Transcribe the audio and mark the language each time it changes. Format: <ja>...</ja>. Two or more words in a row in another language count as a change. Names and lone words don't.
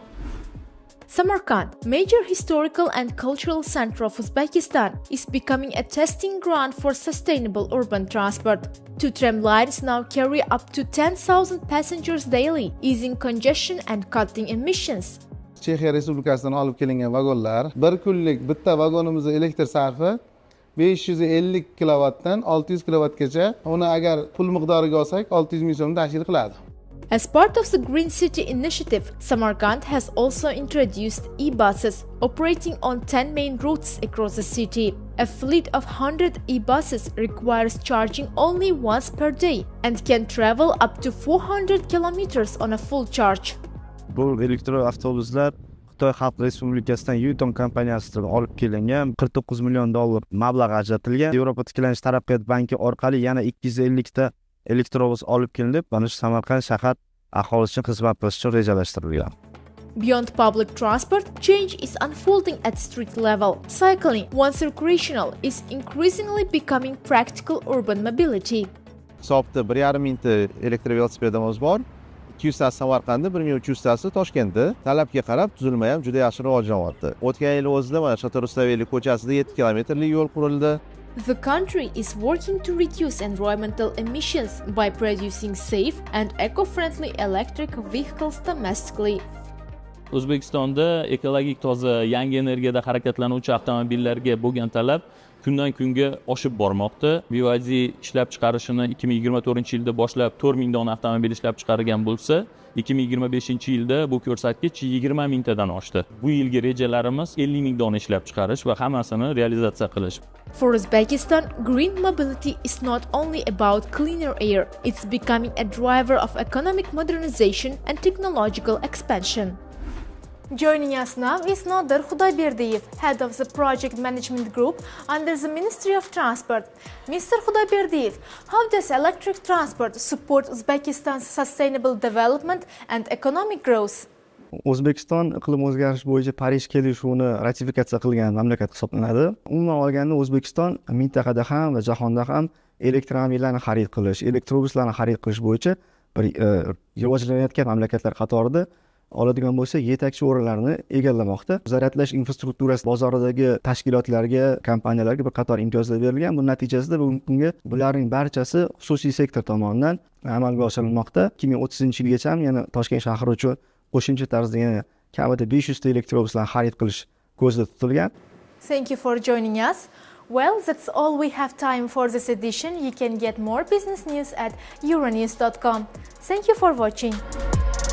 <en>Samarkand, major historical and cultural center of Uzbekistan, is becoming a testing ground for sustainable urban transport. 2 tram lines now carry up to 10,000 passengers daily, easing congestion and cutting emissions.</en> <uz>Chexiya Respublikasidan olib kelingan vagonlar, bir kunlik bitta vagonimizning elektr sarfi 550 kilovatdan 600 kilovatgacha, uni agar pul miqdoriga olsak 600 ming so'm tashkil qiladi.</uz> <en>As part of the Green City initiative, Samarkand has also introduced e-buses operating on 10 main routes across the city. A fleet of 100 e-buses requires charging only once per day and can travel up to 400 kilometers on a full charge.</en> <uz>Bu elektroavtobuslar Xitoy Xalq Respublikasidan Yutong kompaniyasidan olib kelingan, 49 million dollar mablag' ajratilgan. Yevropa tiklanish taraqqiyot banki orqali yana 250 ta elektrobus olib kelinib, mana shu Samarqand shahar aholisi uchun xizmat qilish uchun rejalashtirilgan.</uz> <en>Beyond public transport, change is unfolding at street level. Cycling, once recreational, is increasingly becoming practical urban mobility.</en> <uz>Hisobda 1,5 mingta elektrovelosipedimiz bor. 200 tasi Samarqandda, 1300 tasi Toshkentda. Talabga qarab tuzilma ham juda yaxshi rivojlanyapti. O'tgan yil o'zida mana Shotor Rustaveli ko'chasida 7 kilometrlik yo'l qurildi.</uz> <en>The country is working to reduce environmental emissions by producing safe and eco-friendly electric vehicles domestically.</en> <uz>O'zbekistonda ekologik toza yangi energiyada harakatlanuvchi avtomobillarga bo'lgan talab kundan kunga oshib bormoqda. BYD ishlab chiqarishini 2024-yilda boshlab 4000 dona avtomobil ishlab chiqargan bo'lsa, 2025-yilda bu ko'rsatkich 20 mingtadan oshdi. Bu yilgi rejalarimiz 50 ming dona ishlab chiqarish va hammasini realizatsiya qilish.</uz> <en>For Uzbekistan, green mobility is not only about cleaner air, it's becoming a driver of economic modernization and technological expansion. Joining us now is Nodir Khudoyberdiyev, head of the project management group under the Ministry of Transport. Mr. Khudoyberdiyev, how does electric transport support Uzbekistan's sustainable development and economic growth?</en> <uz>O'zbekiston iqlim o'zgarish bo'yicha Parij kelishuvini ratifikatsiya qilgan mamlakat hisoblanadi. Umuman olganda O'zbekiston mintaqada ham va jahonda ham elektromobillarni xarid qilish, elektrobuslarni xarid qilish bo'yicha bir rivojlanayotgan mamlakatlar qatorida oladigan bo'lsa yetakchi o'rinlarni egallamoqda. Zaryadlash infrastrukturasi bozoridagi tashkilotlarga, kompaniyalarga bir qator imtiyozlar berilgan. Bu natijasida bugungi kunga bularning barchasi xususiy sektor tomonidan amalga oshirilmoqda. 2030-yilgacha ham yana Toshkent shahri uchun qo'shimcha tarzda yana kamida 500 ta elektrobuslar xarid qilish ko'zda tutilgan.</uz> <en>Thank you for joining us. Well, that's all we have time for this edition. You can get more business news at euronews.com. Thank you for watching.</en>